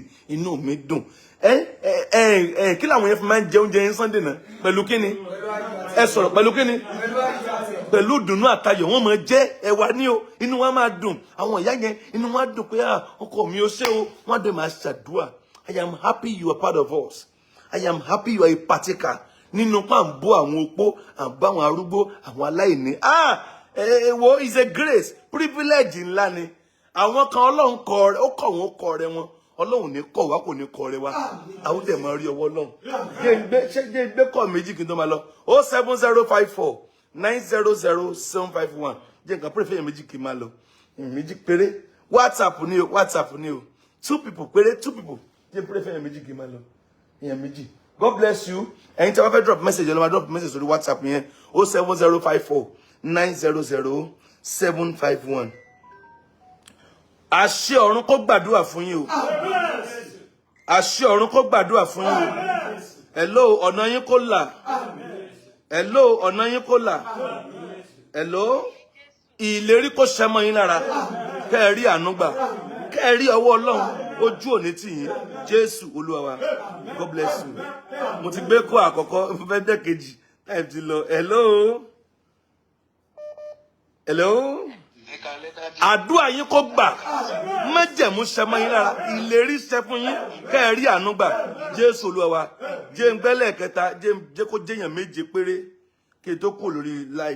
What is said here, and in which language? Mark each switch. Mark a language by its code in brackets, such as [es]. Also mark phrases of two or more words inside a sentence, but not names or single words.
[yo] Inú mi dùn. Kí làwọn yẹn fi máa ń jẹ oúnjẹ yẹn Sunday náà? Pẹ̀lú kíni? Ẹ sọ̀rọ̀ pẹ̀lú kíni? Pẹ̀lú dùnnú àtayọ̀ wọ́n máa jẹ ẹ̀wà ní o. Inú wa máa dùn. Àwọn ìyá yẹn inú wa dùn pé ọkọ mi ò ṣe o. Wọ́n dẹ̀ máa ṣàdúrà. [en] I am happy you are part of us. I am happy you are a partaker. [yo] Nínú pa ń bọ́ àwọn opó, à ń bá àwọn arúgbó, àwọn aláìní. Wo [en] is a grace, [yo] privilege ńlá ni. Àwọn kan Ọlọ́run kọ rẹ̀, ó kọ̀ wọ́n kọ rẹ̀ wọn. Ọlọ́run ní kọ̀ wá kò ní kọ rẹ̀ wá. Àwọn dẹ̀ máa rí ọwọ́ Ọlọ́run. Jẹ́ gbé kọ́ méjì kí n tó máa lọ. 07054900751. Jẹ́ nǹkan pray fẹ́yìn méjì kí n máa lọ. Méjì péré. WhatsApp ni o. 2 people péré, 2 people. Jẹ́ pray fẹ́yìn méjì kí n máa lọ. Èèyàn méjì. [en] God bless you. [yo] Ẹ̀yin tí wọ́n fẹ́ [en] drop message, [yo] ọlọ́mọ [en] drop message [yo] sórí WhatsApp yẹn 07054900751. Àṣẹ ọ̀run kó gbàdúrà fún yín o. Àṣẹ ọ̀run kó gbàdúrà fún yín o. Hello, ọ̀nà yín kó là. Hello, ọ̀nà yín kó là. Hello, ìlérí kó ṣẹ mọ́ yín lára. Kẹ́ ẹ rí àánú gbà. Kẹ́ ẹ rí ọwọ́ Ọlọ́run ojú òní tì yín. Jésù Olúwa wa. [en] God bless you. [yo] Mo ti gbé kó àkọ́kọ́, mo fẹ́ dé kejì. Time ti lọ. Hello. Àdúrà yín kó gbà. Májẹ̀mú ṣẹ mọ́ yín lára. Ìlérí ṣẹ fún yín. Kẹ́ ẹ rí àánú gbà. Jésù Olúwa wa. Jẹ́ n gbẹ́lẹ̀ kẹta, jẹ́ kó jẹ́yàn méje péré kí n tó kù lórí live.